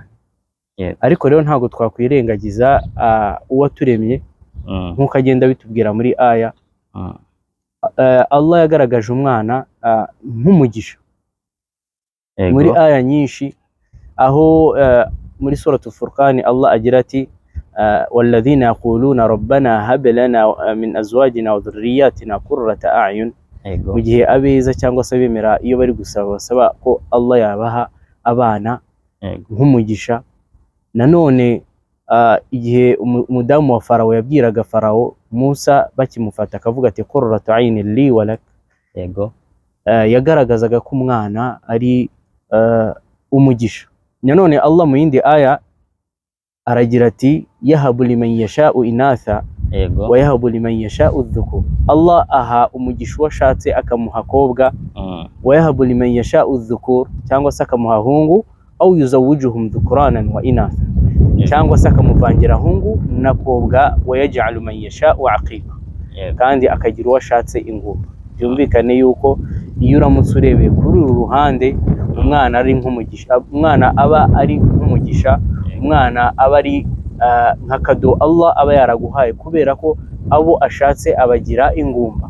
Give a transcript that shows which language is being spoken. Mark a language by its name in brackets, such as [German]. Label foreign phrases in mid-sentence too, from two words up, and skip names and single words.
[Kinyarwanda] Ariko rero ntabwo twakwirengagiza uwaturemye nk'uko agenda bitubwira muri aya. Allah yagaragaje umwana nk'umugisha muri aya nyinshi, aho muri suratu Furqan Allah agira ati [Arabic] والذين يقولون ربنا هب لنا من أزواجنا وذرياتنا قرة أعين. [Kinyarwanda] Mu gihe abeza cyangwa se abemera iyo bari basaba ko Allah yabaha abana nk'umugisha. Nanone igihe umudamu wa Farawo yabwiraga Farawo Musa bakimufata akavuga ati [Arabic] قرة عين لي ولك, [Kinyarwanda] yagaragazaga ko umwana ari umugisha. Nanone Allah mu yindi aya aragira ati [Arabic] يهب لمن يشاء إناثا ويهب لمن يشاء الذكور. [Kinyarwanda] Allah aha umugisha washatse akamuha kobwa, [Arabic] ويهب لمن يشاء الذكور [Kinyarwanda] cyangwa se akamuha hungu, [Arabic] أو يزوجهم ذكرانا وإناثا, [Kinyarwanda] cyangwa se akamuvangira hungu na kobwa, [Arabic] ويجعل من يشاء عقيما, [Kinyarwanda] kandi akagira uwashatse ingumba. Byumvikane yuko iyo uramutse urebeye kuri uru ruhande umwana ari nk'umugisha, umwana aba ari nk'umugisha, umwana aba ari nka kado Allah aba yaraguhaye, kubera ko abo ashatse abagira ingumba.